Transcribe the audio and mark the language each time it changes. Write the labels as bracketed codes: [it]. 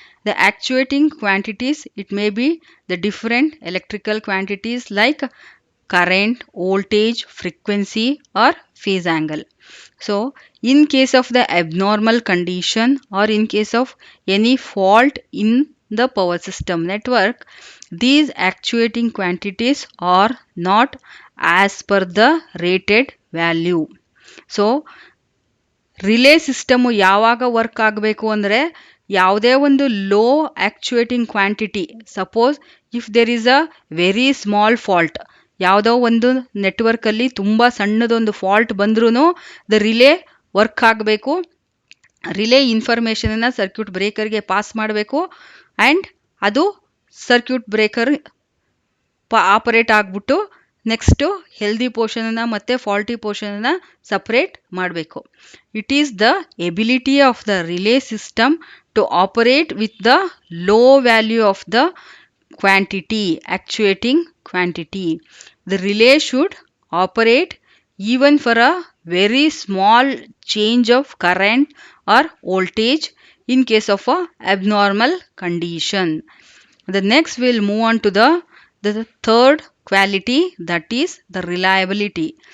[en] The actuating quantities, it may be the different electrical quantities like current, voltage, frequency or phase angle. So in case of the abnormal condition or in case of any fault in the power system network, these actuating quantities are not as per the rated value. [kn] So relay system ಯಾವಾಗ work ಆಗಬೇಕು ಅಂದರೆ, ಯಾವುದೇ ಒಂದು low ಆ್ಯಕ್ಚುಯೇಟಿಂಗ್ quantity, [en] suppose if there is a very small fault, [kn] ಯಾವುದೋ ಒಂದು ನೆಟ್ವರ್ಕಲ್ಲಿ ತುಂಬ ಸಣ್ಣದೊಂದು fault ಬಂದ್ರೂ ದ ರಿಲೇ ವರ್ಕ್ ಆಗಬೇಕು. ರಿಲೇ ಇನ್ಫಾರ್ಮೇಷನನ್ನು ಸರ್ಕ್ಯೂಟ್ ಬ್ರೇಕರ್ಗೆ ಪಾಸ್ ಮಾಡಬೇಕು ಆ್ಯಂಡ್ ಅದು ಸರ್ಕ್ಯೂಟ್ ಬ್ರೇಕರ್ ಆಪರೇಟ್ ಆಗಿಬಿಟ್ಟು ನೆಕ್ಸ್ಟು ಹೆಲ್ದಿ ಪೋರ್ಷನನ್ನು ಮತ್ತು ಫಾಲ್ಟಿ ಪೋರ್ಷನನ್ನು ಸಪ್ರೇಟ್ ಮಾಡಬೇಕು. [en] It is the ability of the relay system to operate with the low value of the quantity, actuating quantity. The relay should operate even for a very small change of current or voltage in case of a abnormal condition. The next we'll move on to the third quality, that is the reliability.